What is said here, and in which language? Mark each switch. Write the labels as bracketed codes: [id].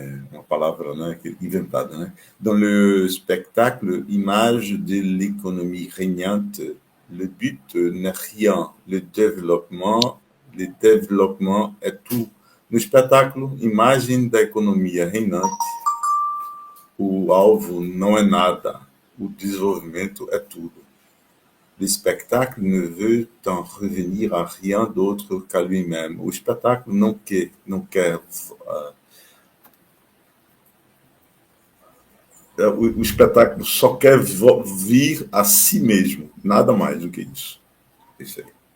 [pt] Uma palavra, né, inventada, né? [fr] Dans le spectacle, image de l'économie régnante, le but n'est rien, le développement [pt] é tudo. No espetáculo, imagem da economia reinante, o alvo não é nada, o desenvolvimento é tudo. [fr] Le spectacle ne veut en revenir à rien d'autre qu'à lui-même. [pt] O espetáculo não quer o espetáculo só quer vir a si mesmo, nada mais do que isso. Isso aí.